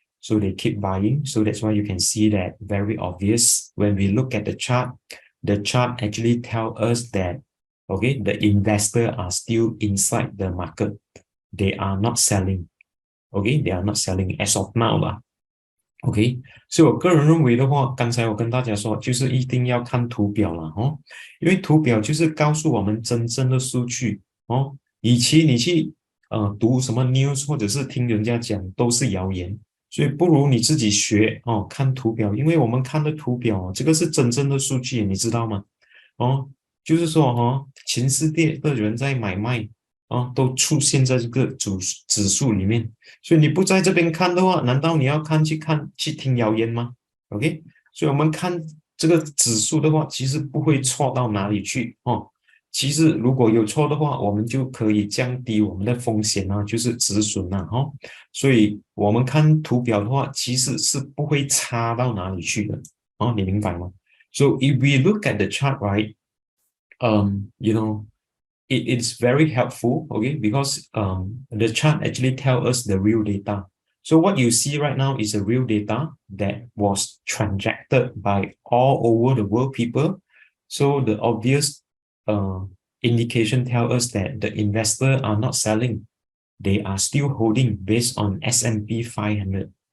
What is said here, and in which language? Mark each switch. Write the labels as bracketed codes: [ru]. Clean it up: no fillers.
[en] So they keep buying. So that's why you can see that very obvious. When we look at the chart actually tell us that, okay, the investors are still inside the market. They are not selling. Okay, they are not selling as of now lah. [zh] OK， 所以我个人认为的话，刚才我跟大家说，就是一定要看图表了因为图表就是告诉我们真正的数据与其你去读什么 news 或者是听人家讲都是谣言，所以不如你自己学看图表，因为我们看的图表这个是真正的数据，你知道吗就是说全世界的人在买卖都出现在这个指数里面，所以你不在这边看的话，难道你要去听谣言吗？OK，所以我们看这个指数的话，其实不会错到哪里去其实如果有错的话，我们就可以降低我们的风险就是止损所以我们看图表的话，其实是不会差到哪里去的你明白吗？ [en] So if we look at the chart, right, you know, it is very helpful, okay, because the chart actually tell us the real data. So what you see right now is a real data that was transacted by all over the world people. So the obvious uh, indication tell us that the investors are not selling. They are still holding based on S&P 500.